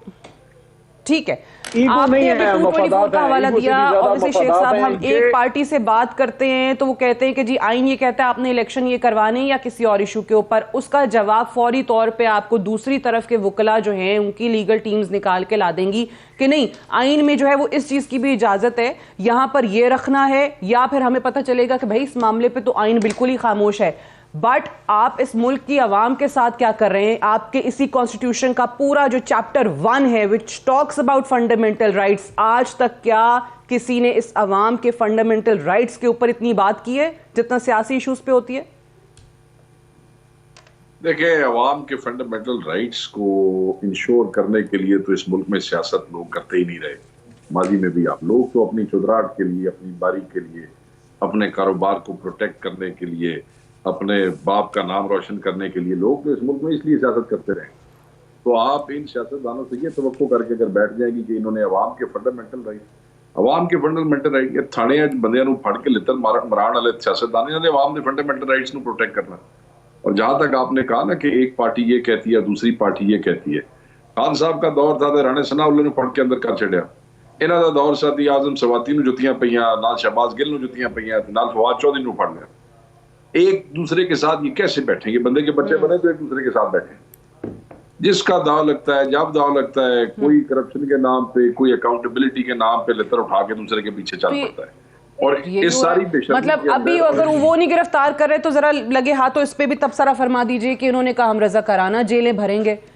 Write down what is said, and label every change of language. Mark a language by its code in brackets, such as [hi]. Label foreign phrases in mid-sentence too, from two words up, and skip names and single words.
[ur] ٹھیک ہے, آپ نے ابھی 224 کا حوالہ دیا, اور شیخ صاحب ہم ایک پارٹی سے بات کرتے ہیں تو وہ کہتے ہیں کہ جی آئین یہ کہتا ہے آپ نے الیکشن یہ کروانے یا کسی اور ایشو کے اوپر, اس کا جواب فوری طور پہ آپ کو دوسری طرف کے وکلا جو ہیں ان کی [en] legal teams [ur] نکال کے لا دیں گی کہ نہیں آئین میں جو ہے وہ اس چیز کی بھی اجازت ہے, یہاں پر یہ رکھنا ہے, یا پھر ہمیں پتہ چلے گا کہ بھائی اس معاملے پہ تو آئین بالکل ہی خاموش ہے. بٹ آپ اس ملک کی عوام کے ساتھ کیا کر رہے ہیں؟ آپ کے اسی کانسٹیٹیوشن کا پورا جو چیپٹر 1 ہے [en] which talks about fundamental rights, [ur] آج تک کیا کسی نے اس عوام کے [en] fundamental rights [ur] کے اوپر اتنی بات کی ہے جتنا سیاسی ایشوز پہ ہوتی ہے؟ دیکھیں, عوام کے [en] fundamental rights [ur] کو انشور کرنے کے لیے تو اس ملک میں سیاست لوگ کرتے ہی نہیں رہے. ماضی میں بھی آپ لوگ تو اپنی چودراہٹ کے لیے, اپنی باری کے لیے, اپنے کاروبار کو پروٹیکٹ کرنے کے لیے, اپنے باپ کا نام روشن کرنے کے لیے لوگ اس ملک میں اس لیے سیاست کرتے رہے. تو آپ ان سیاستدانوں سے یہ توقع کر کے اگر بیٹھ جائیں گی کہ انہوں نے عوام کے [en] fundamental right [ur] یہ [pa] تھانے بندیاں نو پھڑ کے لتر مران والے [ur] سیاستدان, انہوں نے عوام کے [en] fundamental rights [ur] نو پروٹیکٹ کرنا. اور جہاں تک آپ نے کہا نا کہ ایک پارٹی یہ کہتی ہے دوسری پارٹی یہ کہتی ہے, خان صاحب کا دور تھا تو رانے ثناء اللہ نے [pa] پھڑ کے اندر کر چڑیا. انہوں کا دور ساتھی اعظم سواتی نو جتیاں پئیاں, نال شہباز گل نو جتیاں پئیاں, نال فواد چودھری نو پھڑ لیا. [ur] ایک دوسرے کے ساتھ یہ کیسے بیٹھیں گے؟ بندے کے بچے بنے تو ایک دوسرے کے ساتھ بیٹھیں. جس کا داؤ لگتا ہے, جب داؤ لگتا ہے, کوئی کرپشن کے نام پہ, کوئی اکاؤنٹیبلٹی کے نام پہ لتر اٹھا کے دوسرے کے پیچھے چل پڑتا ہے. اور اس ساری مطلب ابھی اگر وہ نہیں گرفتار کر رہے تو ذرا لگے ہاتھوں اس پہ بھی تبصرہ فرما دیجئے کہ انہوں نے کہا ہم رضا کرانہ جیلیں بھریں گے.